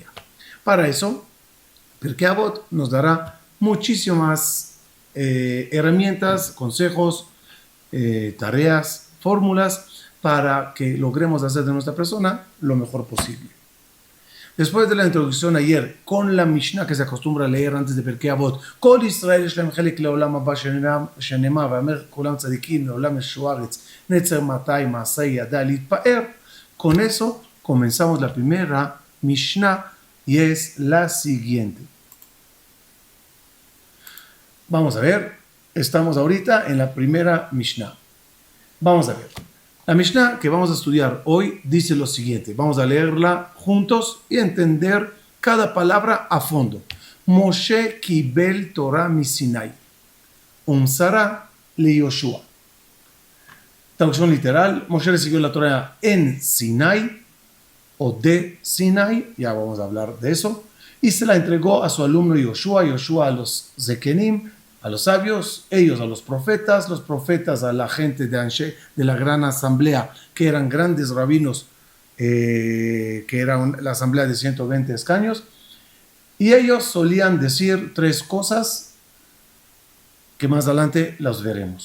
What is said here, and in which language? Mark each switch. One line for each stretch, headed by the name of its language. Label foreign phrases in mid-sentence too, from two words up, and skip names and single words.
Spanish: Para eso, Pirkei Avot nos dará muchísimas herramientas, consejos, tareas, fórmulas para que logremos hacer de nuestra persona lo mejor posible. Después de la introducción ayer con la Mishnah que se acostumbra a leer antes de Pirkei Avot,
Hebrew: כל ישראל יש להם חלק לעולם הבא שנאמר ועמך כולם צדיקים לעולם יירשו הארץ נצר מטעי מעשי ידי להתפאר.
Spanish: Con eso comenzamos la primera Mishnah y es la siguiente. Vamos a ver, estamos ahorita en la primera Mishnah. Vamos a ver. La Mishnah que vamos a estudiar hoy dice lo siguiente. Vamos a leerla juntos y entender cada palabra a fondo.
Hebrew: משה קיבל תורה מסיני. ומסרה ליהושע.
Spanish: Traducción literal. Moshe recibió la Torah en Sinai o de Sinai. Ya vamos a hablar de eso. Y se la entregó a su alumno Yoshua. Yoshua a los Zekenim, a los sabios, ellos a los profetas a la gente de la gran asamblea, que eran grandes rabinos, que era la asamblea de 120 escaños, y ellos solían decir tres cosas que más adelante las veremos.